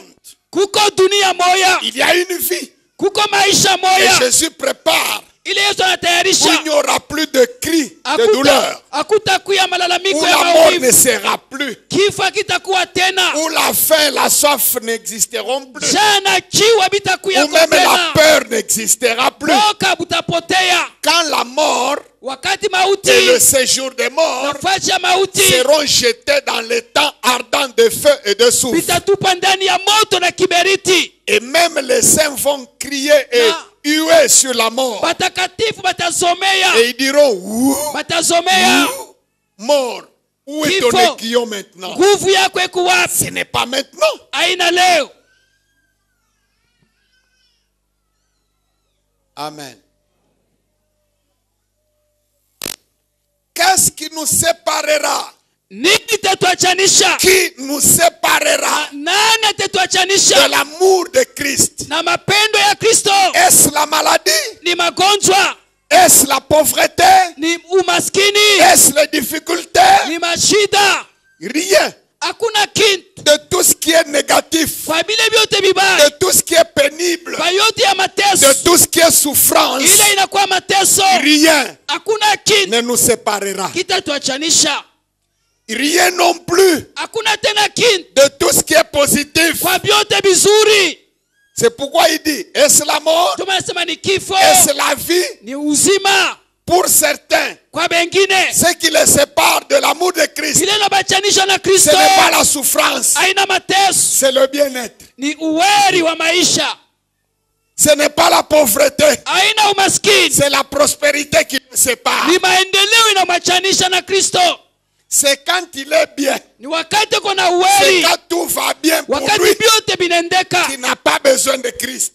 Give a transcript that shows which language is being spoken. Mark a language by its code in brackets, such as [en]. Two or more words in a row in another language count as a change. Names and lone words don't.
[sw] Kuko dunia moya, [fr] Il y a une vie. [sw] kuko maisha [fr] Et [sw] moya. [fr] Jésus prépare [sw] Ile Yesu [fr] où [sw] anatayarisha, [fr] il n'y aura plus de cris, de douleur. [sw] hakutakuya malalamiko [fr] Où [sw] ya [fr] la mort ne [sw] maumivu, [fr] sera plus. [sw] kifo kitakuwa tena, [fr] Où la faim, la soif n'existeront plus. [sw] jana kiwa bitakuya [fr] Où même la [sw] tena, [fr] peur n'existera plus. [sw] boka butapotea. [fr] Quand la mort [sw] Wakati [fr] et [sw] mauti [fr] le séjour des morts [sw] nafasi ya mauti [fr] seront jetés dans les temps ardents de feu et de soufre. [sw] vitatupa ndani ya moto na kiberiti. [fr] Et même les saints vont crier et Na- huer sur la mort. [sw] Batakatifu batazomea, [fr] Et ils diront, ouh, [sw] batazomea, [fr] mort, où est [sw] Kifo. [fr] ton aiguillon maintenant? [sw] nguvu yako iko wapi? [fr] Ce n'est pas maintenant. [sw] Haina leo. [fr] Amen. Qu'est-ce qui nous séparera? [sw] Nini tatuachanisha? [fr] Qui nous séparera [sw] Nani [fr] de [sw] atatuachanisha [fr] l'amour de Christ? [sw] na mapendo ya Kristo? [fr] Est-ce la maladie? [sw] Ni magonjwa, [fr] Est-ce la pauvreté? [sw] ni umaskini, [fr] Est-ce les difficultés? [sw] ni mashida. [fr] Rien. [sw] Hakuna kintu [fr] De tout ce qui est négatif, [sw] kwa vile vyote vibaya, [fr] de tout ce qui est pénible, [sw] kwa yote ya [fr] de [sw] mateso, [fr] tout ce qui est souffrance, [sw] ile inakuwa mateso. [fr] rien [sw] Hakuna kintu [fr] ne nous séparera. [sw] kitatuachanisha. [fr] Rien non plus [sw] Hakuna tena kintu [fr] de tout ce qui est positif. [sw] kwa vyote vizuri. [fr] C'est pourquoi il dit, est-ce la mort? [sw] Tunasema ni kifo, [fr] Est-ce la vie? [sw] ni uzima. [fr] Pour certains, [sw] Kwa bengine [fr] ce qui les sépare de l'amour de Christ, [sw] ile inabachanisha na [fr] ce [sw] Kristo [fr] n'est pas la souffrance, [sw] haina mateso, [fr] c'est le bien-être. [sw] ni uweri wa maisha. [fr] Ce n'est pas la pauvreté, [sw] Haina umaskini, [fr] c'est la prospérité qui les sépare. [sw] ni maendeleo inamachanisha na Kristo. [fr] C'est quand il est bien, [sw] Ni wakati kuna [fr] c'est [sw] uweri, [fr] quand tout va bien pour [sw] wakati [fr] lui, [sw] vyote vinaendeka, [fr] qui n'a pas besoin de Christ.